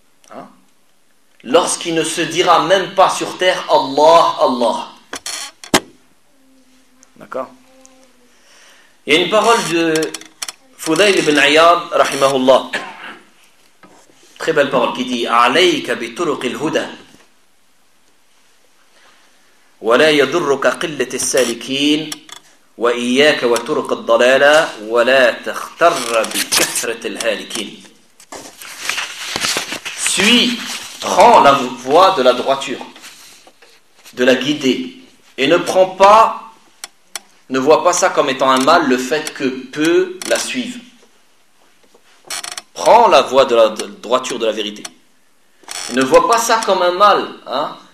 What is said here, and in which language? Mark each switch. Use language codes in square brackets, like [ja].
[fr] Hein ? Lorsqu'il ne se dira même pas sur terre Allah, Allah. D'accord ? Il y a une parole de Fudayl ibn Ayyad, rahimahullah. Très belle parole qui dit [ar] « Alayka bi turuq al-huda » ولا يضرك قلة السالكين وإياك وترك الضلالة ولا تختر بكثرة الهالكين. [fr] Suis, prends la voie de la droiture, de la guidée, et ne prends pas, ne vois pas ça comme étant un mal le fait que peu la suivent. Prends la voie de la droiture, de la vérité. Et ne vois pas ça comme un mal, hein.